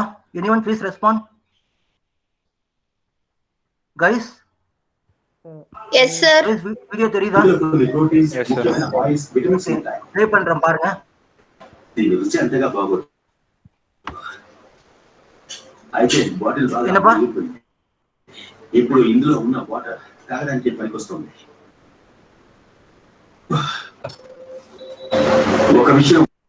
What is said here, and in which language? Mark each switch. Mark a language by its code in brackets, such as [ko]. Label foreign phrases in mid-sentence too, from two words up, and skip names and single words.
[en] anyone please respond guys. Yes, sir. [ta] வீடியோ தெரியுதா? [en] Yes, sir. [ta] ப்ளே பண்றேன் பாருங்க. என்னப்பா? [te] ఇప్పుడు ఇందులో ఉన్న వాటర్ తాగడానికి పనికొస్తుంది. ఒక విషయం